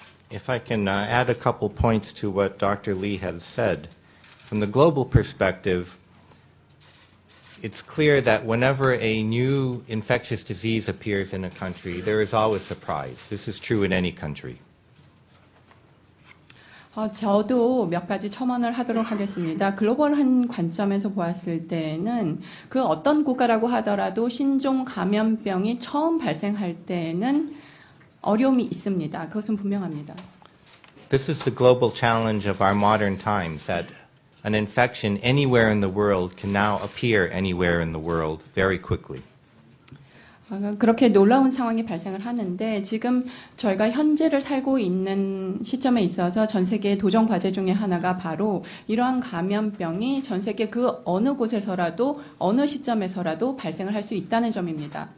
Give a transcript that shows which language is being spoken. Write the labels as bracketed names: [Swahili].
[English] If I can add a couple points to what Dr. Lee has said. From the global perspective, it's clear that whenever a new infectious disease appears in a country, there is always surprise. This is true in any country. [Korean] 저도 몇 가지 첨언을 하도록 하겠습니다. 글로벌한 관점에서 보았을 때는 그 어떤 국가라고 하더라도 신종 감염병이 처음 발생할 때는 어려움이 있습니다. 그것은 분명합니다. [English] This is the global challenge of our modern times, that an infection anywhere in the world can now appear anywhere in the world very quickly. [Korean] 그렇게 놀라운 상황이 발생을 하는데 지금 저희가 현재를 살고 있는 시점에 있어서 전 세계의 도전 과제 중에 하나가 바로 이러한 감염병이 전 세계 그 어느 곳에서라도 어느 시점에서라도 발생을 할 수 있다는 점입니다.